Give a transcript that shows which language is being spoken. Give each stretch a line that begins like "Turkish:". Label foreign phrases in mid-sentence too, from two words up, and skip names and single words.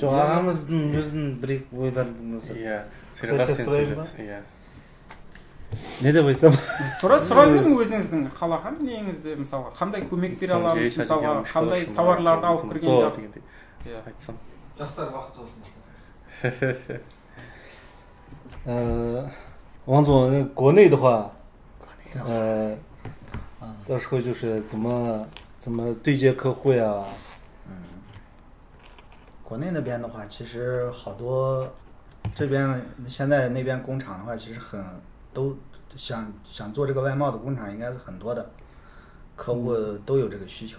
Kazakh: Жоқ, ағамыздың өзінің бір-екі ойларын болса. Қытайша сұрайын ба? Не деп айтам? Сұрай берің өзіңіздің қалаған неңізде, мысалға қандай көмек бере аламыз, мысалға қандай товарларды алып кірген жақсы. Айтсам. Жастар бақытты болсын.
Chinese: 王总，国内的话，到时候就是怎么对接客户呀？国内那边的话，其实好多这边现在那边工厂的话，其实都想做这个外贸的工厂应该是很多的，客户都有这个需求。